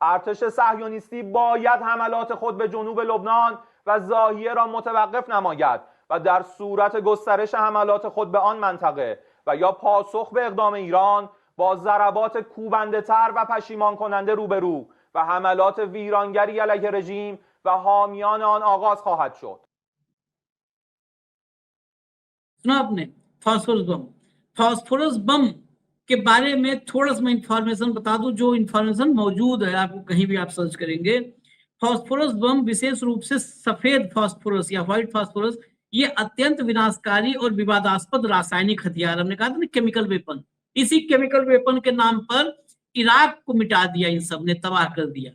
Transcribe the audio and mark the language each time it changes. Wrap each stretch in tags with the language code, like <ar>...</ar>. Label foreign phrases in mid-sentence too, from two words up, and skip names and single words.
<fa>ارتش صهیونیستی باید حملات خود به جنوب لبنان و ضاحیه را متوقف نماید و در صورت گسترش حملات خود به آن منطقه و یا پاسخ به اقدام ایران با ضربات کوبنده تر و پشیمان کننده روبرو و حملات ویرانگری علیه رژیم و حامیان آن آغاز خواهد شد.</fa> <hi>सुना आपने फास्फोरस बम के बारे में थोड़ा सा मैं इंफॉर्मेशन बता दूं, जो इंफॉर्मेशन मौजूद है आपको कहीं भी आप सर्च करेंगे। फास्फोरस बम विशेष रूप से सफेद फास्फोरस या</hi> <en>white phosphorus,</en> <hi>ये अत्यंत विनाशकारी और विवादास्पद रासायनिक हथियार, हमने कहा था ना</hi> <en>chemical weapon,</en> <hi>इसी</hi> <en>chemical weapon</en> <hi>के नाम पर इराक को मिटा दिया, इन सब ने तबाह कर दिया।</hi>